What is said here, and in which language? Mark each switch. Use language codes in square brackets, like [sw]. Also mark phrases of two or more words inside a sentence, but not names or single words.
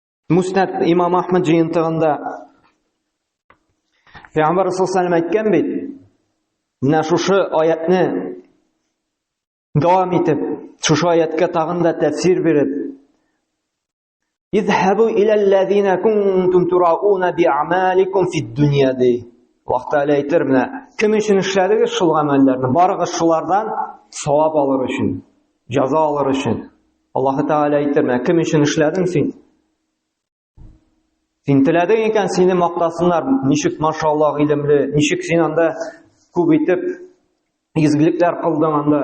[tt] Муснад имам Ахмад жиынтығында Пейғамбар [ar] صلى الله عليه [tt] әйткән бит, менә шушы аятны дәвам итеп, шушы аятка тагын да тәфсир биреп, [ar] «اذهبوا إلى الذين كنتم تراءون بأعمالكم في الدنيا» [tt] ди. Аллаһ Тәгалә әйтер, менә кем өчен эшләдегез шул гамәлләрне? Барыгыз шулардан савап алыр өчен, җәза алыр өчен. Аллаһ Тәгалә әйтер, менә кем өчен эшләдең син? Син теләдең икән сине мактасыннар, ничек машаллах илемле, ничек син анда күп итеп изгелекләр кылдың анда.